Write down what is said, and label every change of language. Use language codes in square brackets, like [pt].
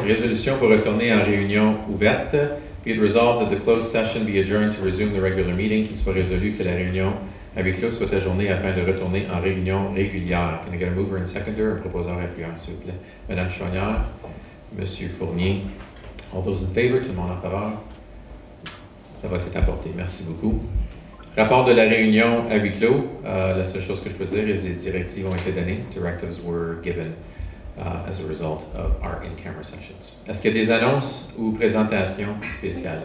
[fr] Résolution pour retourner en réunion ouverte. [en] Be it resolved that the closed session be adjourned to resume the regular meeting. [fr] Qu'il soit résolu que la réunion à huis clos soit ajournée afin de retourner en réunion régulière. [en] Can I get a mover and seconder? [fr] Un proposeur appuyant, s'il vous plaît. Madame Chouanière, Monsieur Fournier. [en] All those in favor? [fr] Tout le monde en faveur? Ça va être apporté. Merci beaucoup. Rapport de la réunion à huis clos, la seule chose que je peux dire est que les directives ont été données. [en] Directives were given as a result of our in-camera sessions. [fr] Est-ce qu'il y a des annonces ou présentations spéciales?